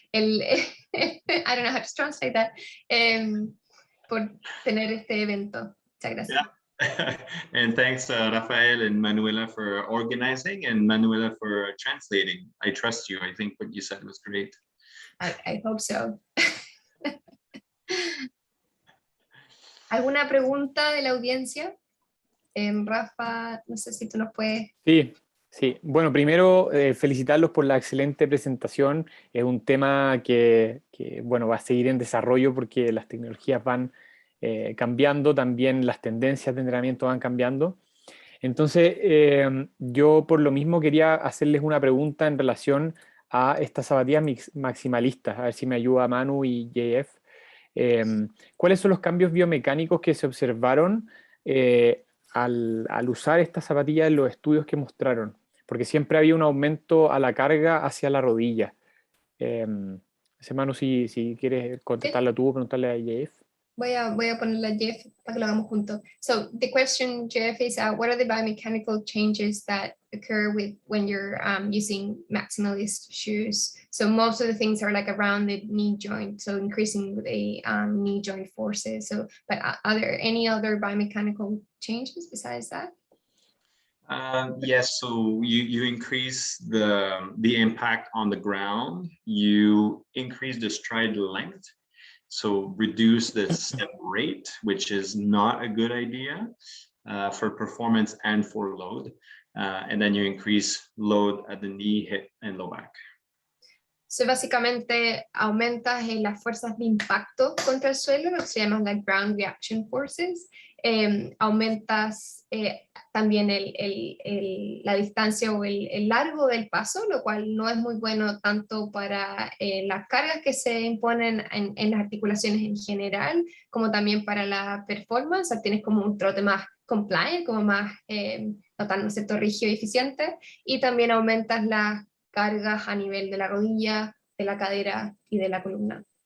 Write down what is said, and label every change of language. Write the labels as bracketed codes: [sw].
[en] I don't know how to translate that. [es] Por tener este evento. Muchas gracias. [en] Yeah. And thanks, Rafael and Manuela, for organizing, and Manuela for translating. I trust you. I think what you said was great. I hope so. [es] ¿Alguna pregunta de la audiencia? Rafa, no sé si tú nos puedes... Sí, sí. Bueno, primero felicitarlos por la excelente presentación. Es un tema que, bueno, va a seguir en desarrollo porque las tecnologías van cambiando, también las tendencias de entrenamiento van cambiando. Entonces, yo por lo mismo quería hacerles una pregunta en relación a estas zapatillas maximalistas, a ver si me ayuda Manu y JF. ¿Cuáles son los cambios biomecánicos que se observaron al usar estas zapatillas en los estudios que mostraron? Porque siempre había un aumento a la carga hacia la rodilla. Ese Manu, si quieres contestarla tú o preguntarle a JF. Voy a ponerle a Jeff para que lo hagamos juntos. [en] So the question, Jeff, is what are the biomechanical changes that occur when you're using maximalist shoes? So most of the things are like around the knee joint, so increasing the knee joint forces. So, but are there any other biomechanical changes besides that? Yes, so you increase the impact on the ground, you increase the stride length, so reduce the step rate, which is not a good idea for performance and for load. And then you increase load at the knee, hip, and low back. [es] So básicamente aumentas las fuerzas de impacto contra el suelo, lo que se llaman [en] like ground reaction forces. [es] Aumentas también la distancia o el largo del paso, lo cual no es muy bueno tanto para las cargas que se imponen en las articulaciones en general, como también para la performance. O sea, tienes como un trote más compliant, como más, no tan, ¿no es cierto?, rígido y eficiente, y también aumentas las cargas a nivel de la rodilla, de la cadera y de la columna.